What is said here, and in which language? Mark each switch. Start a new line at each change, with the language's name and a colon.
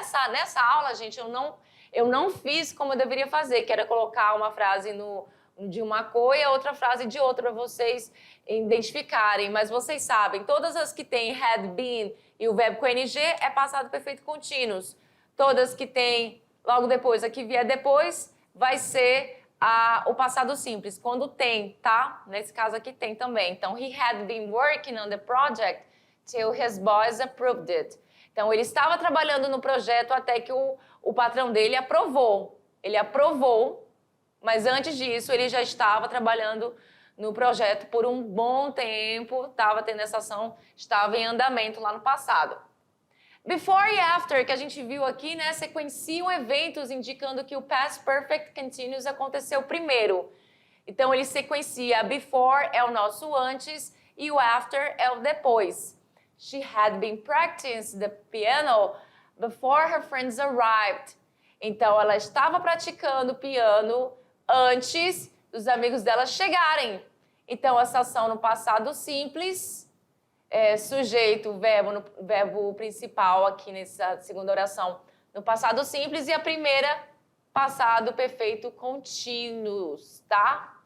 Portuguese: Nessa aula, gente, eu não fiz como eu deveria fazer, que era colocar uma frase de uma cor e a outra frase de outra, para vocês identificarem. Mas vocês sabem, todas as que têm had been e o verbo com NG é passado perfeito contínuos. Todas que têm logo depois, a que vier depois, vai ser o passado simples, quando tem, tá? Nesse caso aqui tem também.
English: Então, he had been working on the project till his boss approved it.
Portuguese: Então, ele estava trabalhando no projeto até que o patrão dele aprovou. Ele aprovou, mas antes disso, ele já estava trabalhando no projeto por um bom tempo, estava tendo essa ação, estava em andamento lá no passado. Before e after, que a gente viu aqui, né, sequenciam eventos indicando que o past perfect continuous aconteceu primeiro. Então, ele sequencia. Before é o nosso antes e o after é o depois.
English: She had been practicing the piano before her friends arrived.
Portuguese: Então, ela estava praticando piano antes dos amigos dela chegarem. Então, essa ação no passado simples... sujeito, verbo principal aqui nessa segunda oração no passado simples e a primeira, passado perfeito contínuos, tá?